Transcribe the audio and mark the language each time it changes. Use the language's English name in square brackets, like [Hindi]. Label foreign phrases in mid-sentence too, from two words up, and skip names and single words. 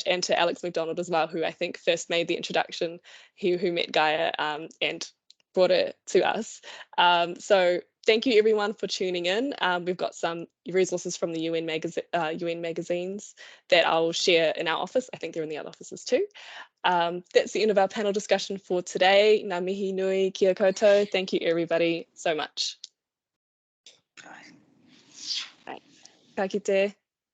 [English] And to Alex McDonald as well, who I think first made the introduction, who met Gaia and brought it to us. So thank you everyone for tuning in. We've got some resources from the UN magazines that I'll share in our office. I think they're in the other offices too. That's the end of our panel discussion for today. [Māori] Ngā mihi nui kia koutou. [English] Thank you everybody so much. [Māori] Ka kite.